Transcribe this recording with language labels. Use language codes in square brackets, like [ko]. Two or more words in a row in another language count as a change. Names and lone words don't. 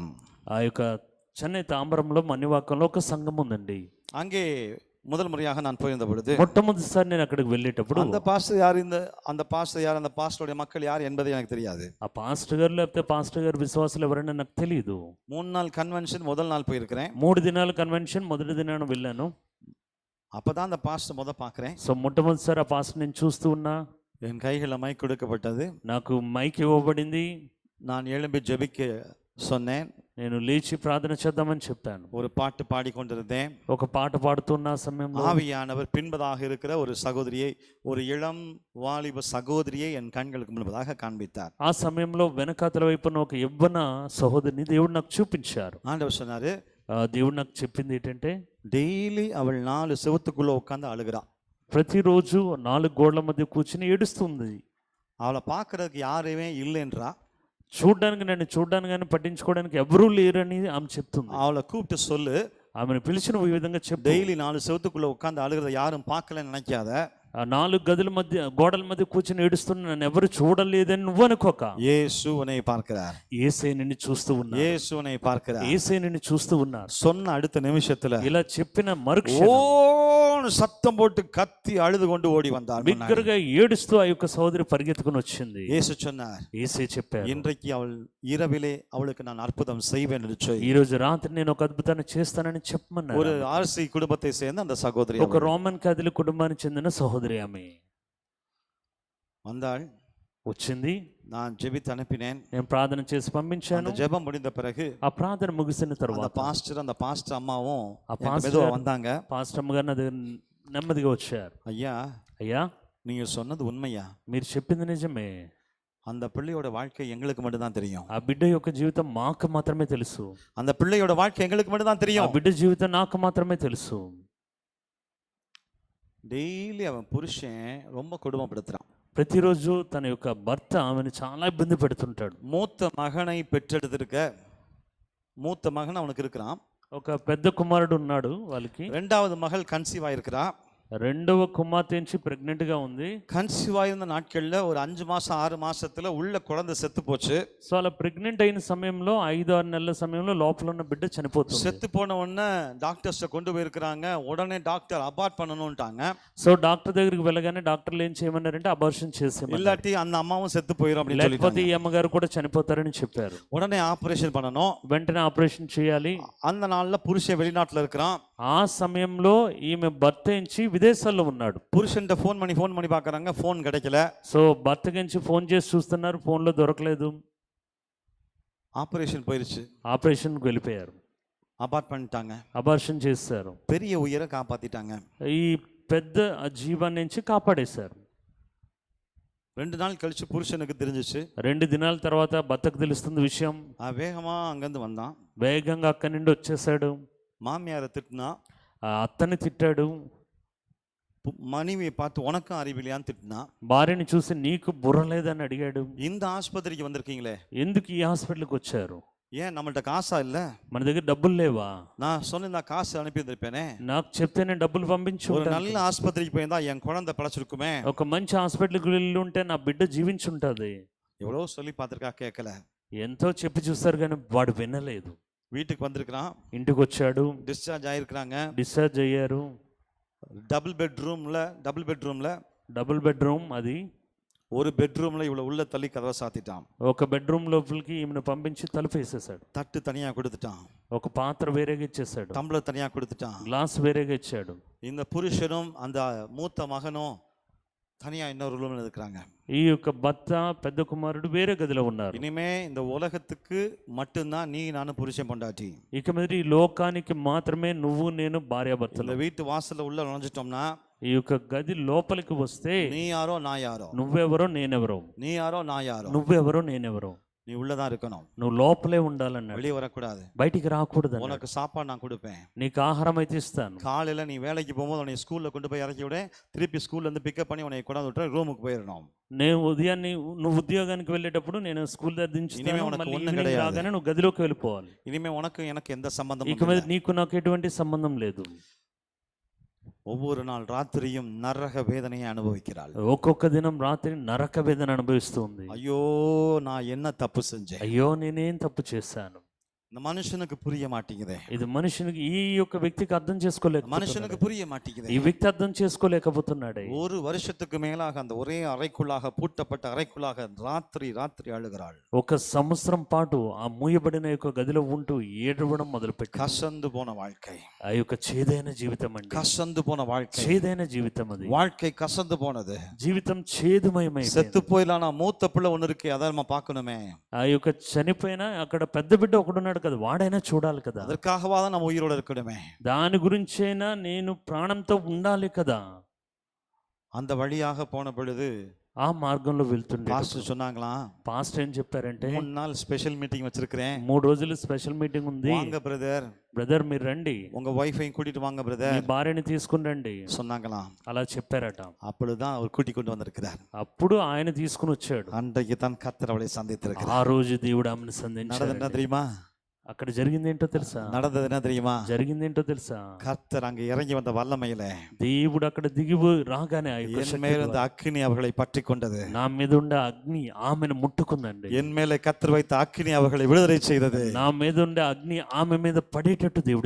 [te] ఆ యొక్క చెన్నై తాంబరంలో మన్నివాకంలో ఒక సంఘం ఉందండి. [ta] அங்கே முதல் முறையாக நான் போயிருந்த பொழுது [te] మొట్టమొదటిసారి నేను అక్కడికి వెళ్ళేటప్పుడు [ta] அந்த பாஸ்டர் யார், அந்த பாஸ்டர் யார், அந்த பாஸ்டருடைய மக்கள் யார் என்பது எனக்கு தெரியாது. [te] ఆ పాస్టర్ గారు లేకపోతే పాస్టర్ గారు విశ్వాసులు ఎవరైనా నాకు తెలియదు. [ta] 3 நாள் கன்வென்ஷன் முதல் நாள் போயிருக்கிறேன். [te] 3 దినాల కన్వెన్షన్ మొదటి దినాన వెళ్ళాను. [ta] அப்பதான் அந்த பாஸ்டர் பார்க்கிறேன். [te] సో మొట్టమొదటిసారి ఆ పాస్టర్ నేను చూస్తూ ఉన్నా. [ta] என் கைகளில் மைக் கொடுக்கப்பட்டது. [te] నాకు మైక్ ఇవ్వబడింది. [ta] நான் எழும்பி ஜெபிக்க சொன்னேன். [te] నేను లేచి ప్రార్థన చేద్దామని చెప్పాను. [ta] ஒரு பாட்டு பாடிக்கொண்டிருந்தேன். [te] ఒక పాట పాడుతున్న సమయంలో [ta] ஆவியானவர் பின்பதாக இருக்கிற ஒரு சகோதரியை, ஒரு இளம் வாலிப சகோதரியை என் கண்களுக்கு முன்பதாக காண்பித்தார். [te] ఆ సమయంలో వెనకాతల వైపున ఒక యవ్వన సహోదరిని దేవుడు నాకు చూపించారు. [ta] ஆண்டவர் சொன்னாரு, [te] దేవుడు నాకు చెప్పింది ఏంటంటే [ta] டெய்லி அவள் 4 செவுத்துக்குள்ள உட்கார்ந்து அழுகிறா. [te] ప్రతిరోజు 4 గోడల మధ్య కూర్చుని ఏడుస్తుంది. [ta] அவளை பார்க்கறதுக்கு யாருமே இல்லைன்றா. [te] చూడ్డానికి, నన్ను చూడ్డానికి కానీ పట్టించుకోవడానికి ఎవరూ లేరని ఆమె చెప్తుంది. [ta] அவளை கூப்பிட்டு சொல்லு, [te] ఆమెను పిలిచిన ఈ విధంగా చెప్పు, [ta] டெய்லி 4 செவுத்துக்குள்ள உட்கார்ந்து அழுகிறத யாரும் பார்க்கலன்னு நினைக்காத. [te] ఆ 4 గదుల మధ్య గోడల మధ్య కూర్చుని ఏడుస్తున్న నన్ను ఎవరు చూడలేదని నువ్వు అనుకోక. [ta] இயேசு உன்னை பார்க்கிறார். [te] యేసే నిన్ను చూస్తూ ఉన్నారు. [ta] இயேசு உன்னை பார்க்கிறார். [te] యేసే నిన్ను చూస్తూ ఉన్నారు. [ta] சொன்ன அடுத்த நிமிஷத்துல [te] ఇలా చెప్పిన మరుక్షణం [ta] ஓன்னு சத்தம் போட்டு கத்தி அழுது கொண்டு ஓடி வந்தார் முன்னாடி. [te] బిగ్గరగా ఏడుస్తూ ఆ యొక్క సహోదరి పరిగెత్తుకుని వచ్చింది. [ta] இயேசு சொன்னார், [te] యేసే చెప్పారు, [ta] இன்றைக்கு அவள் இரவிலே அவளுக்கு நான் அற்புதம் செய்வேன் என்று சொல்லி. [te] ఈ రోజు రాత్రి నేను ఒక అద్భుతాన్ని చేస్తానని చెప్పమన్నారు. [ta] ஒரு ஆர்சி குடும்பத்தை சேர்ந்த அந்த சகோதரி [te] ఒక రోమన్ క్యాథలిక్ కుటుంబానికి చెందిన సహోదరి ఆమె [ta] வந்தாள். [te] వచ్చింది. [ta] நான் ஜெபித்து அனுப்பினேன். [te] నేను ప్రార్థన చేసి పంపించాను. [ta] அந்த ஜெபம் முடிந்த பிறகு [te] ఆ ప్రార్థన ముగిసిన [ta] அந்த [te] తర్వాత [ta] பாஸ்டர் அம்மாவும் [te] ఆ పాస్టర్ [ta] மெதுவா வந்தாங்க. [te] పాస్టర్ అమ్మ గారు నా దగ్గర నెమ్మదిగా వచ్చారు. [ta] ஐயா, [te] అయ్యా [ta] நீங்க சொன்னது உண்மையா? [te] మీరు చెప్పింది నిజమే. [ta] அந்த பிள்ளையோட வாழ்க்கை எங்களுக்கு மட்டும் தான் தெரியும். [te] ఆ బిడ్డ యొక్క జీవితం మాకు మాత్రమే తెలుసు. [ta] அந்த பிள்ளையோட வாழ்க்கை எங்களுக்கு மட்டும் தான் [te] ఆ [ta] தெரியும். [te] బిడ్డ జీవితం నాకు మాత్రమే తెలుసు. [ta] டெய்லி அவன் புருஷன் ரொம்ப கொடுமைப்படுத்துறான். [te] ప్రతిరోజు తన యొక్క భర్త ఆమెను చాలా ఇబ్బంది పెడుతుంటాడు. [ta] மூத்த மகனை பெற்றெடுத்திருக்க மூத்த மகன் அவனுக்கு இருக்கிறான். [te] ఒక పెద్ద కుమారుడు ఉన్నాడు వాళ్ళకి. [ta] ரெண்டாவது மகள் கன்சீவ் ஆயிருக்கிறா. [te] రెండవ కుమార్తె నుంచి ప్రెగ్నెంట్ గా ఉంది. [ta] கன்சீவ் ஆயிருந்த நாட்கள்ல ஒரு 5 மாசம் 6 மாசத்துல உள்ள குழந்தை செத்து போச்சு. [te] సో అలా ప్రెగ్నెంట్ అయిన సమయంలో 5-6 నెలల సమయంలో లోపల ఉన్న బిడ్డ చనిపోతుంది. [ta] செத்து போன உடனே டாக்டர்ஸ் கொண்டு போயிருக்கிறாங்க. உடனே டாக்டர் அபார்ட் பண்ணணும்ட்டாங்க. [te] సో డాక్టర్ దగ్గరికి వెళ్ళగానే డాక్టర్లు ఏం చేయమన్నారంటే అబార్షన్ చేసేయమన్నారు. [ta] இல்லாட்டி அந்த అమ్మాவும் செத்து போயிடும் அப்படின்னு [te] లేకపోతే [ta] சொல்லிட்டாங்க. [te] ఈ అమ్మగారు కూడా చనిపోతారని చెప్పారు. [ta] உடனே ஆபரேஷன் பண்ணணும். [te] వెంటనే ఆపరేషన్ చేయాలి. [ta] அந்த நாள்ல புருஷன் வெளிநாட்டுல இருக்கிறான். [te] ఆ సమయంలో ఈమె భర్త నుంచి విదేశాల్లో ఉన్నాడు. [ta] புருஷன்ட்ட ஃபோன் பண்ணி பார்க்கறாங்க. ஃபோன் கிடைக்கல. [te] సో భర్త నుంచి ఫోన్ చేసి చూస్తున్నారు, ఫోన్లో దొరకలేదు. [ta] ஆபரேஷன் போயிருச்சு. [te] ఆపరేషన్కి వెళ్ళిపోయారు. [ta] அபார்ட் பண்ணிட்டாங்க. [te] అబార్షన్ చేశారు. [ta] பெரிய உயிரை காப்பாத்திட்டாங்க. [te] ఈ పెద్ద జీవాన్ని నుంచి కాపాడేశారు. [ta] 2 நாள் கழிச்சு புருஷனுக்கு தெரிஞ்சிச்சு. [te] 2 దినాల తర్వాత భర్తకు తెలుస్తుంది విషయం. [ta] வேகமா அங்கிருந்து வந்தான். [te] వేగంగా అక్కడి నుండి వచ్చేసాడు. [ta] மாமியாரை திட்டினா. [te] ఆ అత్తని తిట్టాడు. [ta] மனைவியை பார்த்து உனக்கும் அறிவில்லையான்னு திட்டினா. [te] భార్యని చూసి నీకు బుర్ర లేదని అడిగాడు. [ta] இந்த ஆஸ்பத்திரிக்கு வந்திருக்கீங்களே, [te] ఎందుకు ఈ హాస్పిటల్కి వచ్చారు? [ta] ஏன் நம்மள்ட்ட காசா இல்ல? [te] మన దగ్గర డబ్బులు లేవా? [ta] நான் சொன்ன காசு அனுப்பி இருந்திருப்பேனே. [te] నాకు చెప్తే నేను డబ్బులు పంపించు [ta] ஒரு [te] ఉంటాను. [ta] நல்ல ஆஸ்பத்திரிக்கு போயிருந்தா என் குழந்தை பிழைச்சிருக்குமே. [te] ఒక మంచి హాస్పిటల్కి వెళ్ళి ఉంటే నా బిడ్డ జీవించుంటది. [ta] எவ்வளோ சொல்லி பார்த்திருக்கா, கேட்கல. [te] ఎంతో చెప్పి చూస్తారు కానీ వాడు వినలేదు. [ta] வீட்டுக்கு வந்திருக்கிறான். [te] ఇంటికి వచ్చాడు. [ta] டிஸ்சார்ஜ் ஆயிருக்கிறாங்க. [te] డిశ్చార్జ్ అయ్యారు. [ta] டபுள் பெட்ரூம்ல [te] డబుల్ బెడ్రూమ్ అది. [ta] ஒரு பெட்ரூம்ல இவ்வளவு உள்ள தள்ளி கதவை சாத்திட்டான். [te] ఒక బెడ్రూమ్ లోపలికి ఈమెను పంపించి తలుపు వేసేసాడు. [ta] தட்டு தனியா கொடுத்துட்டான். [te] ఒక పాత్ర వేరేగా ఇచ్చేసాడు. [ta] டம்ளர் தனியா கொடுத்துட்டான். [te] గ్లాస్ వేరేగా ఇచ్చాడు. [ta] இந்த புருஷனும் அந்த மூத்த மகனும் தனியா இன்னொரு ரூம்ல இருக்கிறாங்க. [te] ఈ యొక్క భర్త పెద్ద కుమారుడు వేరే గదిలో ఉన్నారు. [ta] இனிமே இந்த உலகத்துக்கு மட்டும்தான் நீ நானும் புருஷன் பொண்டாட்டி. [te] ఇక మీద ఈ లోకానికి మాత్రమే నువ్వు నేను భార్యాభర్తలు. [ta] இந்த வீட்டு வாசல்ல உள்ள நுழைஞ்சிட்டோம்னா [te] ఈ యొక్క గది లోపలికి వస్తే [ta] நீ யாரோ நான் யாரோ, [te] నువ్వెవరో నేనెవరో, [ta] நீ யாரோ நான் யாரோ, [te] నువ్వెవరో నేనెవరో, [ta] நீ உள்ளதான் இருக்கணும். [te] నువ్వు లోపలే ఉండాలన్నాడు. [ta] வெளியே வரக்கூடாது. [te] బయటికి రాకూడదు. [ta] உனக்கு சாப்பாடு நான் கொடுப்பேன். [te] నీకు ఆహారం అయితే ఇస్తాను. [ta] காலையில நீ வேலைக்கு போகும்போது உன்னை ஸ்கூல்ல கொண்டு போய் இறக்கி விட, திருப்பி ஸ்கூல்ல இருந்து பிக்கப் பண்ணி உன்னை கொண்டாந்து விட்டு ரூமுக்கு போயிடணும். [te] నేను ఉదయాన్నే నువ్వు ఉద్యోగానికి వెళ్ళేటప్పుడు నేను స్కూల్ దగ్గర దించుతాను. [ta] இனிமே உனக்கு [te] మళ్ళీ [ta] ఒన్ను ఈవినింగ్ కడయాదు. [te] రాగానే నువ్వు గదిలోకి వెళ్ళిపోవాలి. [ta] இனிமே உனக்கு எனக்கு எந்த சம்பந்தமும் [te] ఇక మీద [ta] இல்லை. [te] నీకు నాకు ఎటువంటి సంబంధం లేదు. [ta] ஒவ்வொரு நாள் ராத்திரியும் நரக வேதனையை அனுபவிக்கிறாள். [te] ఒక్కొక్క దినం రాత్రి నరక వేదన అనుభవిస్తుంది. [ta] ஐயோ, நான் என்ன தப்பு செஞ்சேன்? [te] అయ్యో నేనేం తప్పు చేశాను? [ta] இந்த மனுஷனுக்கு புரிய மாட்டேங்குதே. [te] ఇది మనుషునికి ఈ యొక్క వ్యక్తికి అర్థం చేసుకోలేకపోతున్నాడు. [ta] மனுஷனுக்கு புரிய மாட்டேங்குதே. [te] ఈ వ్యక్తి అర్థం చేసుకోలేకపోతున్నాడు. [ta] ஒரு வருஷத்துக்கு மேலாக அந்த ஒரே அறைக்குள்ளாக பூட்டப்பட்ட அறைக்குள்ளாக ராத்திரி ராத்திரி அழுகிறாள். [te] ఒక సంవత్సరం పాటు ఆ మూయబడిన యొక్క గదిలో ఉంటూ ఏడవడం మొదలుపెట్టి [ta] கசந்து போன வாழ்க்கை. [te] ఆ యొక్క చేదైన జీవితం అండి. [ta] கசந்து போன வாழ்க்கை. [te] చేదైన జీవితం అది. [ta] வாழ்க்கை கசந்து போனது. [te] జీవితం చేదుమయమై [ta] செத்து போயிலான மூத்த பிள்ளை ஒண்ணு இருக்கு, அதை நம்ம பார்க்கணுமே. [te] ఆ యొక్క చనిపోయిన అక్కడ పెద్ద బిడ్డ ఒకడున్నాడు కదా, వాడైనా చూడాలి కదా. [ta] அதற்காகவா தான் நம்ம உயிரோட இருக்கணுமே. [te] దాని గురించైనా నేను ప్రాణంతో ఉండాలి కదా. [ta] அந்த வழியாக போன பொழுது [te] ఆ మార్గంలో వెళ్తుండే [ta] பாஸ்டர் சொன்னாங்களா, [te] పాస్టర్ ఏం చెప్పారంటే [ta] 3 நாள் ஸ்பெஷல் மீட்டிங் வச்சிருக்கிறேன். [te] 3 రోజులు స్పెషల్ మీటింగ్ ఉంది. [ta] வாங்க பிரதர், [te] బ్రదర్ మీరు రండి, [ta] உங்க வைஃபையும் கூட்டிட்டு வாங்க [te] మీ [ta] பிரதர் [te] భార్యని తీసుకుని రండి [ta] சொன்னாங்களா. [te] అలా చెప్పారట. [ta] அப்பொழுதுதான் அவர் கூட்டி கொண்டு வந்திருக்கிறார். [te] అప్పుడు ఆయన తీసుకుని వచ్చాడు. [ta] அன்றைக்கு தான் கர்த்தர் அவளை சந்தித்திருக்கிறார். [te] ఆ రోజు దేవుడు ఆమెను [ta] நடந்தது என்ன [te] సంధించాడు. [ta] தெரியுமா? [te] అక్కడ జరిగింది ఏంటో తెలుసా? [ta] நடந்தது என்ன தெரியுமா? [te] జరిగింది ఏంటో తెలుసా? [ta] கர்த்தர் அங்க இறங்கி வந்த வல்லமையில [te] దేవుడు అక్కడ దిగి రాగానే ఆ యొక్క [ta] என் [te] శక్తి [ta] மேல் இந்த [te] ద్వారా [ta] அக்கினி அவர்களை பற்றி கொண்டது. [te] నా మీద ఉండే అగ్ని ఆమెను ముట్టుకుందండి. [ta] என் மேலே கர்த்தர் வைத்த அக்கினி அவர்களை விடுதலை செய்தது. [te] నా మీద ఉండే అగ్ని ఆమె మీద పడేటట్టు దేవుడు